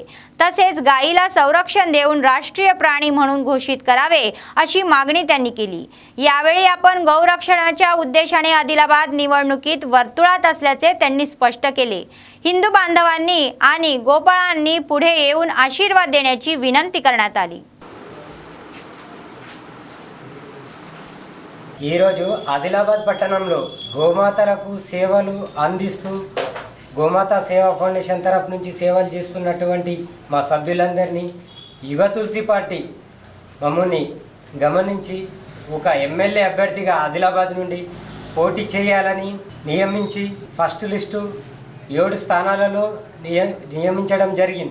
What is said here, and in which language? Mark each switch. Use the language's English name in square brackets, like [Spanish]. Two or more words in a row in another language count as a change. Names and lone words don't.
[Marathi] तसेच गायीला संरक्षण देऊन राष्ट्रीय प्राणी म्हणून घोषित करावे अशी मागणी त्यांनी केली. यावेळी आपण गौरक्षणाच्या उद्देशाने आदिलाबाद निवडणुकीत वर्तुळात असल्याचे त्यांनी स्पष्ट केले. हिंदू बांधवांनी आणि गोपाळांनी पुढे येऊन आशीर्वाद देण्याची विनंती करण्यात आली. [Telugu] ఈరోజు ఆదిలాబాద్ పట్టణంలో గోమాతలకు సేవలు అందిస్తూ గోమాత సేవా ఫౌండేషన్ తరఫు నుంచి సేవలు చేస్తున్నటువంటి మా సభ్యులందరినీ యుగ తులసి పార్టీ మమ్మల్ని గమనించి ఒక ఎమ్మెల్యే అభ్యర్థిగా ఆదిలాబాద్ నుండి పోటీ చేయాలని నియమించి [English] first list [Telugu] 7 స్థానాలలో నియమించడం జరిగింది.